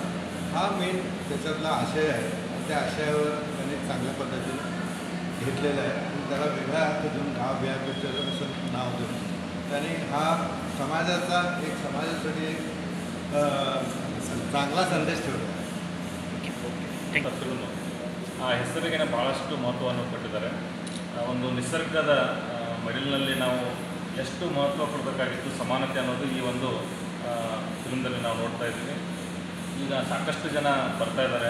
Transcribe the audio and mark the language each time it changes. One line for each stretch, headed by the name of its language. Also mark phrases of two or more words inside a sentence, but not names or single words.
Marathi: हा मेन त्याच्यातला आशय आहे. त्या आशयावर त्यांनी चांगल्या पद्धतीने घेतलेलं आहे आणि त्याला वेगळा अर्थ देऊन गाव बिया पिक्चर असं नाव देऊन त्यांनी हा समाजासाठी एक चांगला संदेश ठेवला.
Kannada: ಆ ಹೆಸರಿಗೆ ಭಾಳಷ್ಟು ಮಹತ್ವವನ್ನು ಕೊಟ್ಟಿದ್ದಾರೆ. ಒಂದು ನಿಸರ್ಗದ ಮಡಿಲಿನಲ್ಲಿ ನಾವು ಎಷ್ಟು ಮಹತ್ವ ಕೊಡಬೇಕಾಗಿತ್ತು ಸಮಾನತೆ ಅನ್ನೋದು ಈ ಒಂದು ಫಿಲ್ಮ್ದಲ್ಲಿ ನಾವು ನೋಡ್ತಾ ಇದ್ದೀವಿ. ಈಗ ಸಾಕಷ್ಟು ಜನ ಬರ್ತಾ ಇದ್ದಾರೆ.